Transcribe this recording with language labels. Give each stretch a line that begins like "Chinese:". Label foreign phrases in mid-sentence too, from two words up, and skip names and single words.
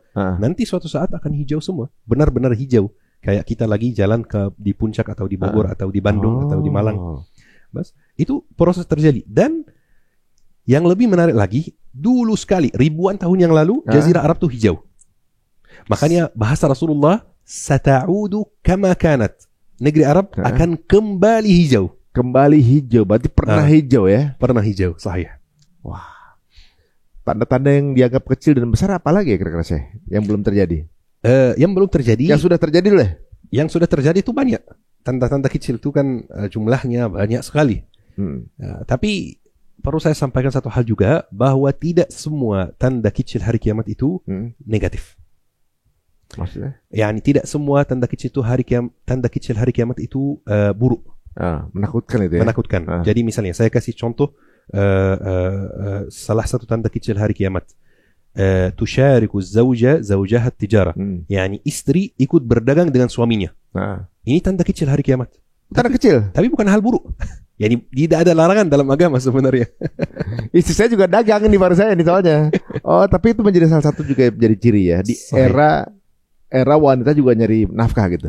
Indonesian: Nanti suatu saat akan hijau semua, benar-benar hijau. Kayak kita lagi jalan di puncak atau di Bogor atau di Bandung atau di Malang. Bas, itu proses terjadi. Dan yang lebih menarik lagi, dulu sekali ribuan tahun yang lalu Jazirah Arab tuh hijau. Makanya bahasa Rasulullah,
Arabic: ستعود كما كانت.
Indonesian: Negeri Arab akan kembali hijau. Kembali hijau, berarti pernah hijau ya? Pernah hijau, sahih. Wah, tanda-tanda yang dianggap kecil dan besar apalagi ya kira-kira saya yang belum terjadi? Yang belum terjadi. Yang sudah terjadi dulu ya? Yang sudah terjadi itu banyak. Tanda-tanda kecil itu kan jumlahnya banyak sekali. Tapi perlu saya sampaikan satu hal juga, bahwa tidak semua tanda kecil hari kiamat itu negatif. Maksudnya? Yani tidak semua tanda kecil hari kiamat itu buruk. Menakutkan itu ya? Menakutkan. Jadi misalnya saya kasih contoh salah satu tanda kecil hari kiamat.
Arabic: تشارك زوجها التجارة.
Indonesian: Yani istri ikut berdagang dengan suaminya. Ini tanda kecil hari kiamat. Tanda kecil? Tapi bukan hal buruk. Yani tidak ada larangan dalam agama sebenarnya. Istri saya juga dagang nih, baru saya nih soalnya. Oh, tapi itu menjadi salah satu juga jadi ciri ya. Di era wanita juga nyari nafkah gitu.